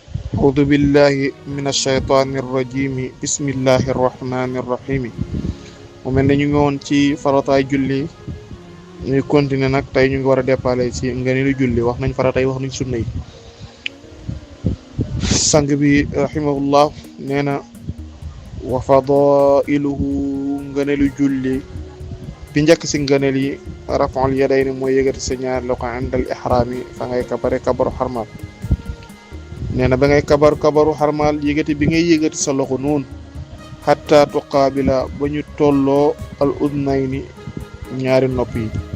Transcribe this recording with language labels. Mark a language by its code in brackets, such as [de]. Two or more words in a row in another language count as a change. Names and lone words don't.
[ar] أعوذ بالله من الشيطان الرجيم بسم الله الرحمن الرحيم [wo] mu mel ne ñu ngi woon ci farataay julli ñuy continuer nag tey ñu ngi war a déppale ci ngëneelu julli wax nañ faratay wax nañ sunna yi sang bi rahimahullah nee na [ar] وفضائله [wo] ngëneelu julli bi njëkk si ngëneel yi [ar] رفع اليدين [wo] mooy yëgati sa ñaari loxo indal ihraami fa ngay kabare kabaru xarmal nee na ba ngay kabaru xarmal yëgati bi ngay yëgati sa loxo noonu [ar] حتى تقابل [wo] ba ñu tolloo [ar] الأذنين [wo] ñaari nopp yi